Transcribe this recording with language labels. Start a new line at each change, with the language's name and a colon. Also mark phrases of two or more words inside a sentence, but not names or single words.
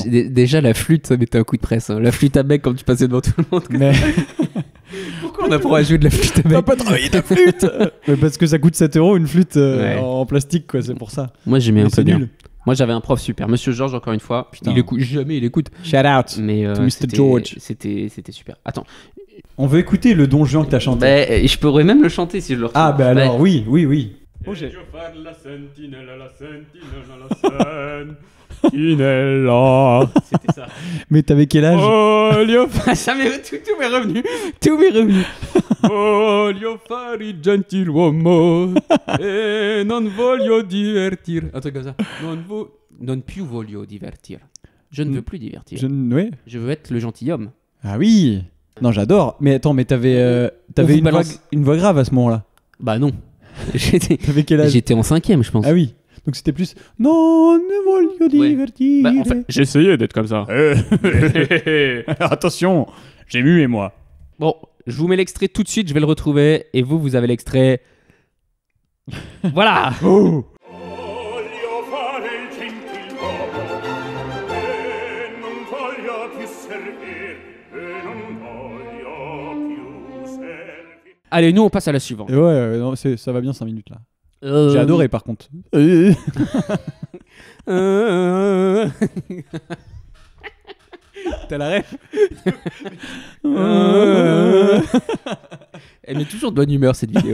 French: Déjà, la flûte, ça mettait un coup de presse. Hein. La flûte à bec, quand tu passais devant tout le monde. Mais Pourquoi on apprend à jouer de la flûte à t'as bec? pas travaillé ta flûte. Mais parce que ça coûte 7 € une flûte Ouais. en plastique, quoi, c'est pour ça. Moi, j'aimais un Mais peu c'est bien. nul. Moi, j'avais un prof super. Monsieur Georges, encore une fois. Putain. Il écoute jamais, il écoute.
English: Shout out.
French: Mais
English: To Mr. George.
French: C'était super. Attends. On veut écouter le Don Juan que t'as chanté. Bah, je pourrais même le chanter si je le retrouve. Ah, bah alors, Ouais. oui. Oh, La sentinelle, la C'était ça. Mais t'avais quel âge? Ça m'est tout m'est revenu. Tout m'est revenu. Oh,
Italian: voglio fare il gentiluomo e non voglio divertir.
French: Un truc comme ça.
Italian: Non più voglio divertir.
French: Je ne veux plus divertir. Oui. Je veux être le gentilhomme. Ah oui. Non, j'adore. Mais attends, mais t'avais une voix grave à ce moment-là. Bah non. T'avais quel âge? J'étais en 5e, je pense. Ah oui. Donc c'était plus non,
Italian: ne voglio divertir.
French: Bah, en fait, j'essayais d'être comme ça. Attention, j'ai mué moi. Bon, je vous mets l'extrait tout de suite, je vais le retrouver. Et vous avez l'extrait. Voilà. Oh.
Italian: Voglio fare il gentiluomo e non voglio più servir e non voglio più servir.
French: Allez, nous on passe à la suivante. Et ouais, non, ça va bien 5 minutes là. J'ai adoré par contre. T'as la ref? Elle met toujours de bonne humeur cette vidéo.